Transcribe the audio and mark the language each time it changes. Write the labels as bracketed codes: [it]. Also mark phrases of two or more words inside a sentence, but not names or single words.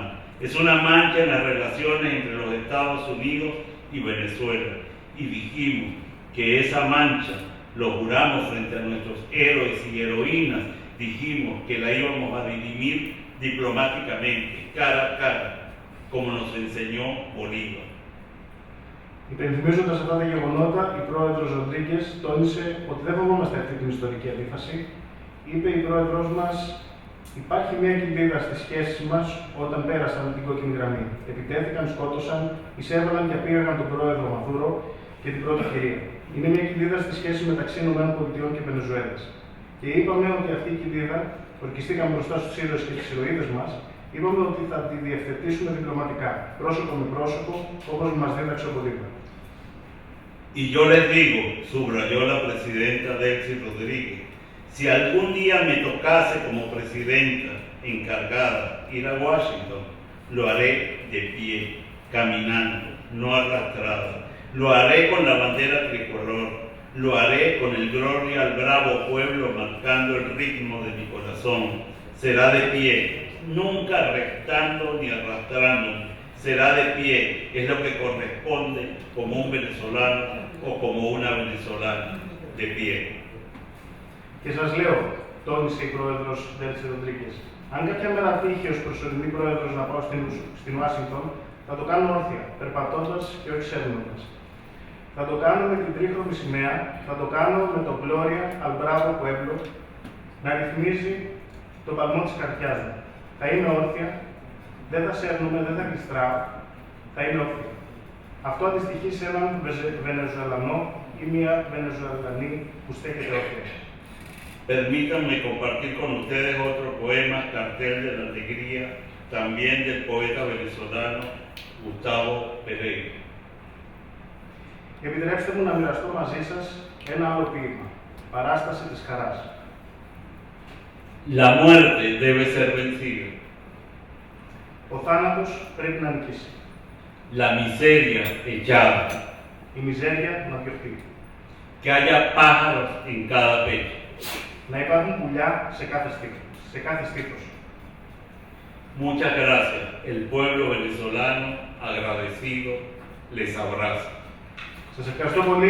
[es] Es una mancha en las relaciones entre los Estados Unidos y Venezuela. Y dijimos que esa mancha, lo juramos frente a nuestros héroes y heroínas, dijimos que la íbamos a dirimir diplomáticamente, cara a cara. como nos enseñó Bolívar. [el] Υπενθυμίζοντας αυτά τα γεγονότα, η πρόεδρος Ροντρίγκες τόνισε ότι δεν φοβόμαστε αυτή την ιστορική αντίφαση. Είπε η πρόεδρος μας, υπάρχει μια κοιλίδα στις σχέσεις μας όταν πέρασαν την κόκκινη γραμμή. Επιτέθηκαν, σκότωσαν, εισέβαλαν και απήγαγαν τον πρόεδρο Μαδούρο και την πρώτη κυρία. Είναι μια κοιλίδα στη σχέση μεταξύ ΗΠΑ και Βενεζουέλας. Και είπαμε ότι αυτή η κοιλίδα, ορκιστήκαμε μπροστά στους ήρωες και τις ηρωίδες μας, είπαμε ότι θα τη διευθετήσουμε διπλωματικά, πρόσωπο με πρόσωπο, όπως μας δίδαξε ο Bolívar. [es] Y yo les digo, subrayó la presidenta Delcy Rodríguez, si algún día me tocase como presidenta encargada ir a Washington, lo haré de pie, caminando, no arrastrada. Lo haré con la bandera tricolor, lo haré con el gloria al bravo pueblo marcando el ritmo de mi corazón. Será de pie, nunca rectando ni arrastrándome. Será de pie, es lo que corresponde como un venezolano o como una venezolana, de pie. [el] Και σας λέω, τόνισε η πρόεδρος Delcy Rodríguez, αν κάποια μέρα τύχει ως προσωρινή πρόεδρος να πάω στην Ουάσιγκτον, θα το κάνω όρθια, περπατώντας και όχι σέρνοντας. Θα το κάνω με την τρίχρωμη σημαία, θα το κάνω με το Gloria al Bravo Pueblo να ρυθμίζει τον παλμό της καρδιάς μου. Θα είμαι όρθια, δεν θα σέρνουμε, δεν θα γλιστράω, θα είμαι όρθια. Αυτό αντιστοιχεί σε έναν Βενεζουελανό ή μια Βενεζουελανή που στέκεται όρθια. [es] Permítanme compartir con ustedes otro poema, Cartel de la Alegría, también del poeta venezolano Gustavo Pereira. [el] Επιτρέψτε μου να μοιραστώ μαζί σας ένα άλλο ποίημα, Παράσταση της Χαράς. [es] La muerte debe ser vencida. [el] Ο θάνατος πρέπει να νικήσει. [es] La miseria echada. [el] Η μιζέρια να διωχθεί. [es] Que haya pájaros en cada pecho. [el] Να υπάρχουν πουλιά σε κάθε στήθος. [es] Muchas gracias. El pueblo venezolano agradecido les abraza. [el] Σας ευχαριστώ πολύ.